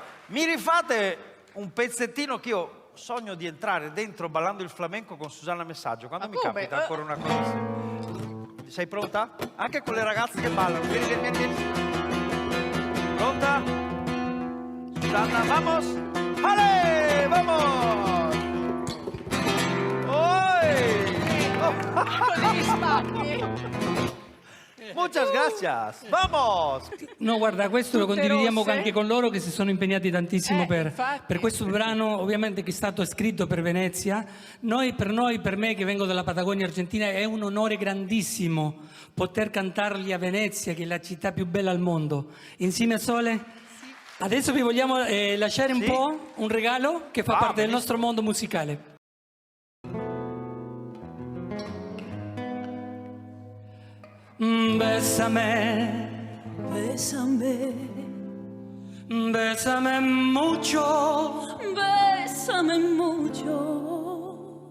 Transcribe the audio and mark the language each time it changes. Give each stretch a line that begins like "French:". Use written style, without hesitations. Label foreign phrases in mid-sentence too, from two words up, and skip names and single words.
Italian: Mi rifate un pezzettino che io sogno di entrare dentro ballando il flamenco con Susanna Messaggio, quando Ma mi come? capita ancora una cosa simile. Sei pronta? Anche con le ragazze che ballano. Vieni. Pronta? Susanna, vamos! Ale, vamos! Oi! Con gli spacchi.
Spanish: Muchas gracias. Vamos!
Italian: No, guarda, questo lo Tutte condividiamo rosse? anche con loro che si sono impegnati tantissimo infatti. per questo brano, ovviamente che è stato scritto per Venezia. Per me che vengo dalla Patagonia Argentina, è un onore grandissimo poter cantarli a Venezia, che è la città più bella al mondo. Insieme a Sole? Adesso vi vogliamo lasciare un po' un regalo che fa parte del nostro mondo musicale.
Spanish: Bésame, Bésame, bésame mucho, bésame mucho.